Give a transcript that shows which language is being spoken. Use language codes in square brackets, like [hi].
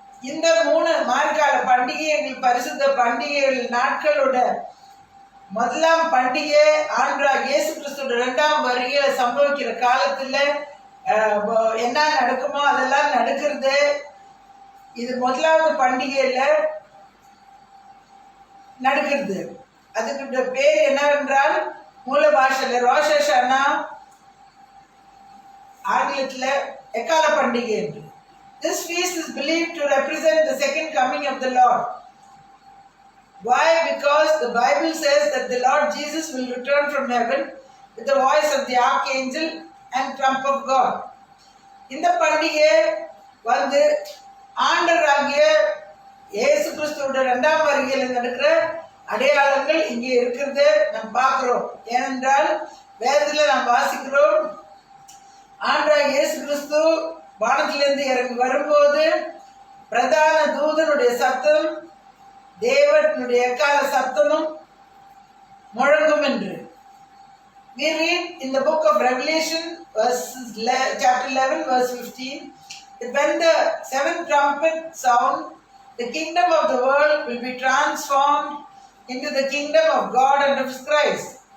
[ta] இந்த 3 மார்கால பண்டிகைகள் பரிசுத்த பண்டிகைகள் நாட்களோட முதலாம் பண்டிகை ஆண்டவராகிய இயேசு கிறிஸ்துவோட 2ஆம் வருகையில சம்பவிக்கிற காலத்துல என்ன நடக்குமோ அதெல்லாம் நடக்கிறது. இது முதலாவது பண்டிகையில நடக்கிறது. அதுக்கு பேர் என்னவென்றால் மூல பாஷையில ரோஷ் ஹஷானா, ஆங்கிலத்துல எக்கால பண்டிகை என்று. [en] This feast is believed to represent the second coming of the Lord. Why? Because the Bible says that the Lord Jesus will return from heaven with the voice of the archangel and trump of God. [ta] இந்த பண்டிகை வந்து ஆண்டவராகிய இயேசு கிறிஸ்துவோட 2ஆம் வருகையில் நடக்கிற அடையாளங்கள் இங்கே இருக்கிறது நாம் பார்க்கிறோம். ஏனென்றால் வேதத்தில் நாம் வாசிக்கிறோம், ஆண்டவராகிய இயேசு கிறிஸ்து வானத்திலிருந்து இறங்கி வரும்போது பிரதான தூதனுடைய சத்தம் தேவனுடைய எக்கால சத்தமும் முழங்கும் என்று. [en] We read in the book of Revelation chapter 11 verse 15 that when the 7th trumpet sound, the kingdom of the world will be transformed into the kingdom of God and of Christ.